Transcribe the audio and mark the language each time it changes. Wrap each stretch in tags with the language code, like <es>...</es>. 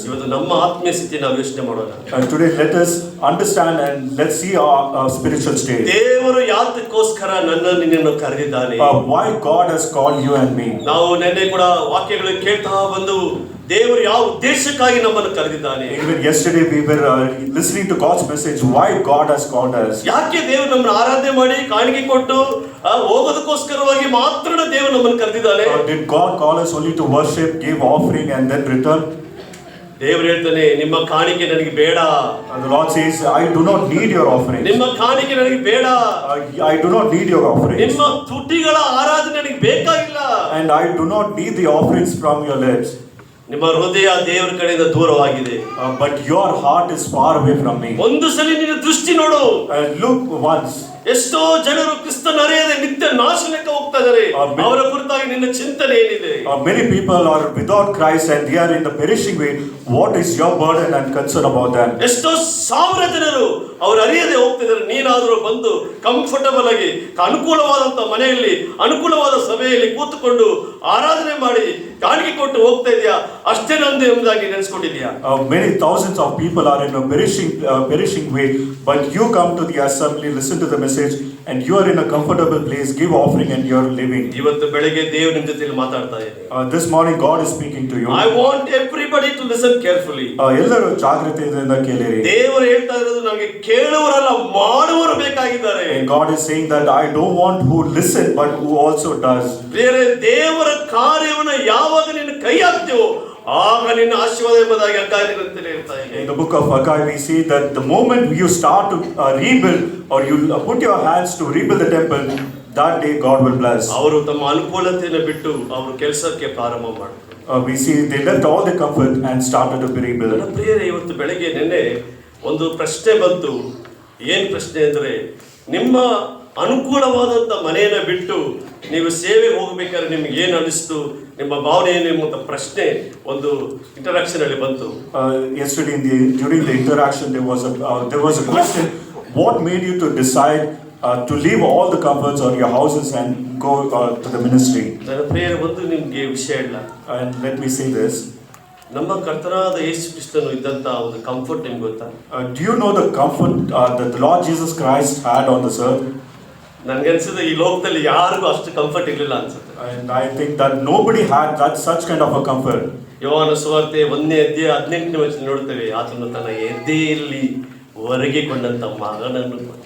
<kn>ಇವತ್ತು ನಮ್ಮ ಆತ್ಮೀಯ ಸ್ಥಿತಿ ನಾವು ಯೋಚನೆ ಮಾಡೋಣ.</kn> <en>Today let us understand and let's see our spiritual state.</en> <kn>ದೇವರು ಯಾತಕ್ಕೋಸ್ಕರ ನನ್ನನ್ನು ನಿನ್ನನ್ನು ಕರೆದಿದ್ದಾನೆ,</kn> <en>Why God has called you and me.</en> <kn>ನಾವು ನೆನ್ನೆ ಕೂಡ ವಾಕ್ಯಗಳು ಕೇಳ್ತಾ ಬಂದು ದೇವರು ಯಾವ ಉದ್ದೇಶಕ್ಕಾಗಿ ನಮ್ಮನ್ನು ಕರೆದಿದ್ದಾನೆ.</kn> <en>Even yesterday we were listening to God's message, why God has called us.</en> <kn>ಯಾಕೆ ದೇವರು ನಮ್ಮನ್ನು ಆರಾಧನೆ ಮಾಡಿ ಕಾಣಿಕೆ ಕೊಟ್ಟು ಹೋಗೋದಕ್ಕೋಸ್ಕರವಾಗಿ ಮಾತ್ರ ದೇವರು ನಮ್ಮನ್ನು ಕರೆದಿದ್ದಾನೆ.</kn> <en>Did God call us only to worship, give offering and then return?</en> <kn>ದೇವರು ಹೇಳ್ತಾನೆ, ನಿಮ್ಮ ಕಾಣಿಕೆ ನನಗೆ ಬೇಡ.</kn> <en>The Lord says, I do not need your offering.</en> <kn>ನಿಮ್ಮ ಕಾಣಿಕೆ ನನಗೆ ಬೇಡ.</kn> <en>I do not need your offering.</en> <kn>ನಿಮ್ಮ ತುಟಿಗಳ ಆರಾಧನೆ ನನಗೆ ಬೇಕಾಗಿಲ್ಲ.</kn> <en>And I do not need the offerings from your lips.</en> <kn>ನಿಮ್ಮ ಹೃದಯ ದೇವರ ಕಡೆಯಿಂದ ದೂರವಾಗಿದೆ.</kn> <en>But your heart is far away from me.</en> <kn>ಒಂದು ಸಲ ನಿನ್ನ ದೃಷ್ಟಿ ನೋಡು.</kn> <en>Look once.</en> <kn>ಎಷ್ಟೋ ಜನರು ಕ್ರಿಸ್ತನ ಅರಿಯದೆ ನಿತ್ಯ ನಾಶನಕ್ಕೆ ಹೋಗ್ತಾ ಇದ್ದಾರೆ. ಅವರ ಕುರಿತಾಗಿ ನಿನ್ನ ಚಿಂತನೆ ಏನಿದೆ?</kn> <en>Many people are without Christ and they are in the perishing way. What is your burden and concern about them?</en> <kn>ಎಷ್ಟೋ ಸಾವಿರ ಜನರು ಅವರು ಅರಿಯದೆ ಹೋಗ್ತಿದ್ದಾರೆ. ನೀನಾದರೂ ಬಂದು ಕಂಫರ್ಟಬಲ್ ಆಗಿ ಅನುಕೂಲವಾದಂತ ಮನೆಯಲ್ಲಿ ಅನುಕೂಲವಾದ ಸಭೆಯಲ್ಲಿ ಕೂತುಕೊಂಡು ಆರಾಧನೆ ಮಾಡಿ ಕಾಣಿಕೆ ಕೊಟ್ಟು ಹೋಗ್ತಾ ಇದೆಯಾ? ಅಷ್ಟೇ ನಂದು ಎಂಬುದಾಗಿ ನೆನೆಸ್ಕೊಂಡಿದ್ಯಾ?</kn> <en>Many thousands of people are in a perishing way, but you come to the assembly, listen to the message, and you are in a comfortable place, give offering and you are living.</en> <kn>ಇವತ್ತು ಬೆಳಗ್ಗೆ ದೇವರು ನಿಮ್ಮ ಜೊತೆಯಲ್ಲಿ ಮಾತಾಡ್ತಾ ಇದ್ದಾರೆ.</kn> <en>This morning God is speaking to you. I want everybody to listen carefully.</en> <kn>ಎಲ್ಲರೂ ಜಾಗೃತಿಯಿಂದ ಕೇಳಿರಿ. ದೇವರು ಹೇಳ್ತಾ ಇರೋದು ನನಗೆ ಕೇಳುವರಲ್ಲ ಮಾಡುವರು ಬೇಕಾಗಿದ್ದಾರೆ.</kn> <en>And God is saying that I don't want who listen but who also does.</en> <kn>ಬೇರೆ ದೇವರ ಕಾರ್ಯವನ್ನು ಯಾವಾಗ ನೀನು ಕೈ ಹಾಕ್ತೀವೋ ಆಗ ನಿನ್ನ ಆಶೀರ್ವಾದ ಎಂಬುದಾಗಿ ಹಗ್ಗಾಯನಲ್ಲಿ ಹೇಳ್ತಾ ಇದೆ.</kn> <en>In the book of Haggai we see that the moment you start to rebuild or you put your hands to rebuild the temple, that day God will bless.</en> <kn>ಅವರು ತಮ್ಮ ಅನುಕೂಲತೆಯನ್ನು ಬಿಟ್ಟು ಅವರು ಕೆಲಸಕ್ಕೆ ಪ್ರಾರಂಭ ಮಾಡಿದ್ರು.</kn> <en>We see they left all the comfort and started to rebuild.</en> <kn>ನನ್ನ ಪ್ರಿಯರೇ, ಇವತ್ತು ಬೆಳಗ್ಗೆ ನಿನ್ನೆ ಒಂದು ಪ್ರಶ್ನೆ ಬಂತು. ಏನು ಪ್ರಶ್ನೆ ಅಂದರೆ, ನಿಮ್ಮ ಅನುಕೂಲವಾದಂಥ ಮನೆಯನ್ನು ಬಿಟ್ಟು ನೀವು ಸೇವೆಗೆ ಹೋಗಬೇಕಾದ್ರೆ ನಿಮ್ಗೆ ಏನು ಅನಿಸ್ತು, ನಿಮ್ಮ ಭಾವನೆ ಏನು ಎಂಬ ಪ್ರಶ್ನೆ ಒಂದು ಇಂಟರಾಕ್ಷನ್ ಅಲ್ಲಿ ಬಂತು.</kn> <en>Yesterday during the interaction there was a question, what made you to decide to leave all the comforts or your houses and go to the ministry?</en> <kn>ನನ್ನ ಪ್ರಿಯರೇ, ಒಂದು ನಿಮಗೆ ವಿಷಯ ಇಲ್ಲ.</kn> <en>And let me say this.</en> <kn>ನಮ್ಮ ಕರ್ತನಾದ ಯೇಸು ಕ್ರಿಸ್ತನು ಇದ್ದಂತ ಒಂದು ಕಂಫರ್ಟ್ ನಿಮ್ಗೆ ಗೊತ್ತಾ?</kn> <en>Do you know the comfort that the Lord Jesus Christ had on this earth?</en> <kn>ನನ್ಗನ್ಸಿದ ಈ ಲೋಕದಲ್ಲಿ ಯಾರಿಗೂ ಅಷ್ಟು ಕಂಫರ್ಟ್ ಇರಲಿಲ್ಲ ಅನ್ಸುತ್ತೆ.</kn> <en>And I think that nobody had such kind of a comfort.</en> <kn>ಯೋಹಾನ ಸುವಾರ್ತೆ 1:18 ವಚನ ನೋಡ್ತೇವೆ, ಆತನು ತನ್ನ ಎದೆಯಲ್ಲಿ ಹೊರಗಿಕೊಂಡಂತ ಮಗನನ್ನು.</kn>